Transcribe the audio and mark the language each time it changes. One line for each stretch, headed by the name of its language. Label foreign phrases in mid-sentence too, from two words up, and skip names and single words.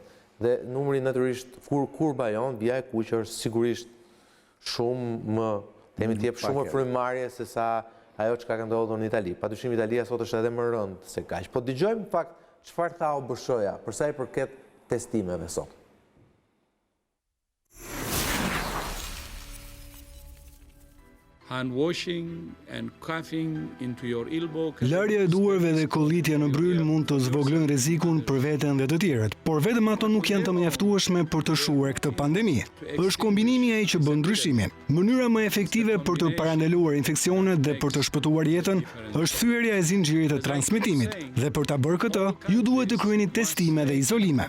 Albanian: Dhe numri natyrisht kurba jon, vija e kuqe është sigurisht shumë më, themi të jep shumë më frymarrje se sa ajo çka ka ndodhur në Itali. Padyshim Italia sot është edhe më rënd se kaq. Po dëgjojmë në fakt çfarë tha OBSH-ja për sa i përket testimeve sot.
English: Hand washing and coughing into your elbow.
Albanian: Larja e duarve dhe kollitja në bryl mund të zvoglojnë rrezikun për veten dhe të tjerët, por vetëm ato nuk janë të mjaftueshme për të shuar këtë pandemi. Është kombinimi ai që bën ndryshimin. Mënyra më efektive për të parandaluar infeksionet dhe për të shpëtuar jetën është thyerja e zinxhirit të transmetimit, dhe për ta bërë këtë, ju duhet të kryeni testime dhe izolime.